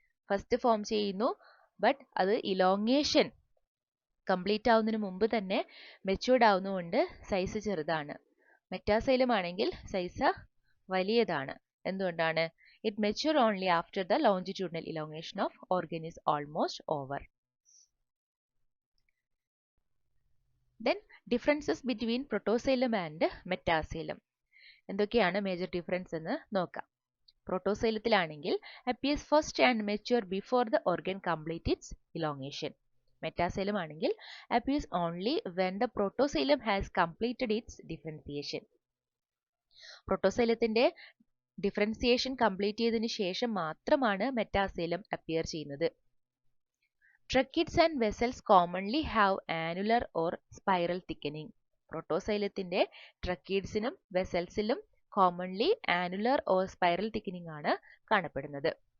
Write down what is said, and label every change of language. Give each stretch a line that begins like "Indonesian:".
Malayalam: First form ചെയ്യുന്നു, but അത് elongation complete ആവുന്നതിന് മുമ്പ് തന്നെ മെച്യൂർഡ് ആവുന്നതുകൊണ്ട് സൈസ് ചെറുതാണ്. മെറ്റാസൈലം ആണെങ്കിൽ സൈസ് വലിയതാണ്. എന്തുകൊണ്ടാണ്?
English: It mature only after the longitudinal elongation of organ is almost over. Then differences between protoxylem and metaxylem.
Malayalam: എന്തൊക്കെയാണ് മേജർ ഡിഫറൻസ് എന്ന് നോക്കാം. പ്രോട്ടോസൈലത്തിലാണെങ്കിൽ
English: appears first and mature before the organ complete its elongation.
Malayalam: Metaxylem ആണെങ്കിൽ
English: appears only when the protoxylem has completed its differentiation.
Malayalam: പ്രോട്ടോസൈലത്തിന്റെ differentiation complete ചെയ്തതിന് ശേഷം മാത്രമാണ് metaxylem appear ചെയ്യുന്നത്.
English: Tracheids and vessels commonly have annular or spiral thickening.
Malayalam: പ്രോട്ടോസൈലത്തിന്റെ ട്രക്കീഡ്സിനും വെസൽസിലും commonly annular or spiral thickening ആണ് കാണപ്പെടുന്നത്.